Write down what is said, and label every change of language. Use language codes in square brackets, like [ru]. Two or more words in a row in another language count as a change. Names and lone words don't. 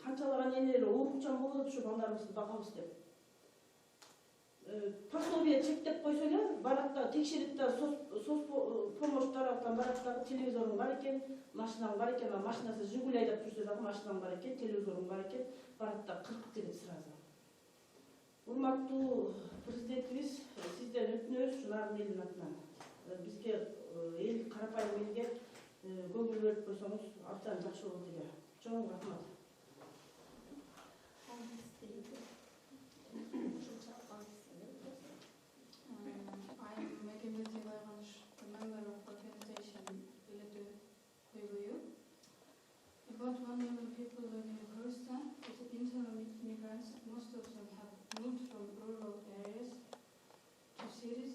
[ky] Канчалаган энелер оорукчан болуп атат ушу балдарыбызды багабыз деп. Пособие чектеп койсо эле, баракта текшерип да помощь тараптан барактагы телевизоруң бар экен, машинаң бар экен, машинасы Жигули айдап жүрсө дагы машинаң бар экен, телевизоруң бар экен, баракта кыркып кетет сразу. Урматтуу президентибиз, сизден өтүнөбүз ушулардын элдин атынан. Бизге эл карапайым элге көңүл бөлүп койсоңуз абдан жакшы болот эле. Чоң рахмат. [en] About 1 million people living in Kurdistan, with internal migrants, most of them have moved from rural areas to cities.